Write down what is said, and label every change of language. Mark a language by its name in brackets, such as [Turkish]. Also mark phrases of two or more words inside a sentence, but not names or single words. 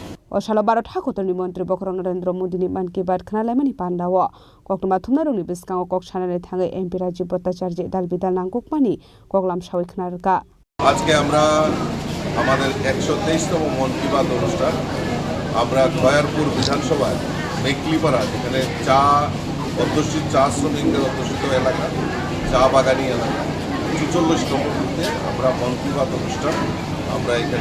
[Kok Borok] Oshala Barot Hakotoni Montri Bokrong Narendra Modi Man ki Baat Khanalemani Pandawo Koktuma Thumnarungni Biskango Kok Chanane Thangai MP Rajiv Bhattacharya Dalbidal Nangkukmani Koklam Shawi Khnarka [Bangla] আজকে আমরা আমাদের 123তম মন কি বাত অনুষ্ঠান আমরা খয়ারপুর বিধানসভায় মেকলিপাড়া যেখানে চা অধ্যুষিত চা শ্রমিকদের অধ্যুষিত এলাকা চা বাগানি এলাকা ৪৪তম বুথে আমরা মন কি বাত অনুষ্ঠান আমরা এখানে